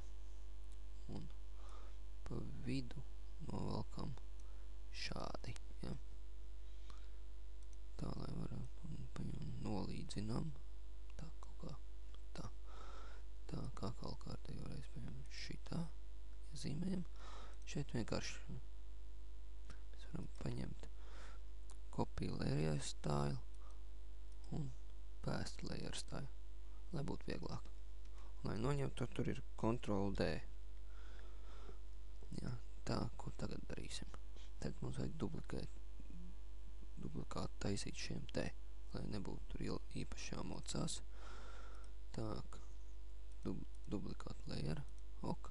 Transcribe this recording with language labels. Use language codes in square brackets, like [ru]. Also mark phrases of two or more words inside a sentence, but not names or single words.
[lv] Un pa vidu novelkam šādi, ja. Tā, lai varam, un paņemam nolīdzinam. Tā, kaut kā, tā. Tā, kā kalkārtējo reiz paņemam šitā, iezīmējam. Šeit vienkārši mēs varam paņemt [en] copy layer style [lv] un [en] paste layer style, [lv] lai būtu vieglāk. Un, lai noņemtu, tur ir Ctrl D. Jā, tā, ko tagad darīsim. Tagad mums vajag duplikātu taisīt šiem te, lai nebūtu tur īpaši jāmocās. Tā, duplikāt layer, ok.